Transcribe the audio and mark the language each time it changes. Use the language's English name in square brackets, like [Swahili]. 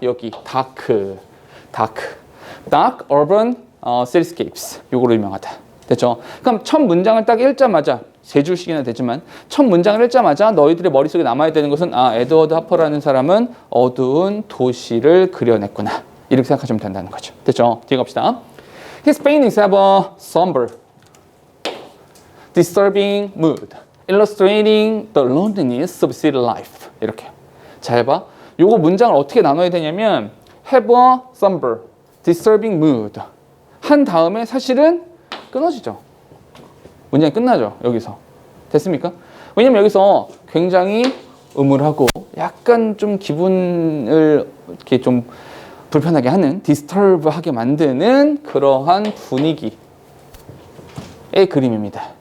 [Korean] 여기 [English] dark urban cityscapes [Korean] 요거로 유명하다. 됐죠? 그럼 첫 문장을 딱 읽자마자 세 줄씩이나 되지만 첫 문장을 읽자마자 너희들의 머릿속에 남아야 되는 것은 에드워드 하퍼라는 사람은 어두운 도시를 그려냈구나. 이렇게 생각하시면 된다는 거죠. 됐죠? 뒤에 갑시다. [English] His paintings have a somber, disturbing mood, illustrating the loneliness of city life. [Korean] 이렇게. 잘 봐. 요거 문장을 어떻게 나눠야 되냐면 [English] have a somber, disturbing mood. [Korean] 한 다음에 사실은 끊어지죠. 문장이 끝나죠. 여기서. 됐습니까? 왜냐면 여기서 굉장히 음울하고 약간 좀 기분을 이렇게 좀 불편하게 하는, 디스터브하게 만드는 그러한 분위기의 그림입니다.